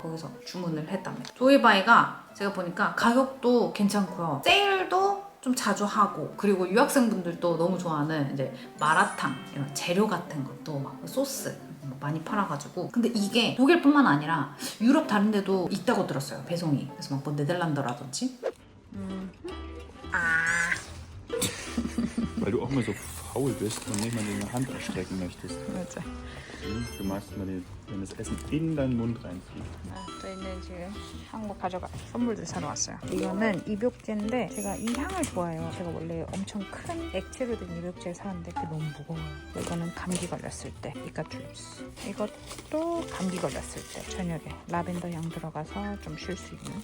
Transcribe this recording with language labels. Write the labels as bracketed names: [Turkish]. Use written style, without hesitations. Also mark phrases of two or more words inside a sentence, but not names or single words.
[Korean] 거기서 주문을 했답니다. 조이바이가 제가 보니까 가격도 괜찮고요. 세일도 좀 자주 하고 그리고 유학생분들도 너무 좋아하는 이제 마라탕 이런 재료 같은 것도 막 소스 많이 팔아가지고 근데 이게 독일뿐만 아니라 유럽 다른 데도 있다고 들었어요. 배송이. 그래서 막 뭐 네덜란드라든지 [German] Weil du auch immer so faul bist und nicht mal deine Hand ausstrecken möchtest. [Korean] 맞아. [German] Du magst mal, wenn das Essen in deinen Mund reinfliegt. [Korean] 저희는 지금 한국 가져가 선물들 사러 왔어요. 이거는 입욕제인데 제가 이 향을 좋아해요. 제가 원래 엄청 큰 액체로 된 입욕제를 사는데 그게 너무 무거워요. 이거는 감기 걸렸을 때 이카툴립스. 이것도 감기 걸렸을 때 저녁에 라벤더 향 들어가서 좀 쉴 수 있는.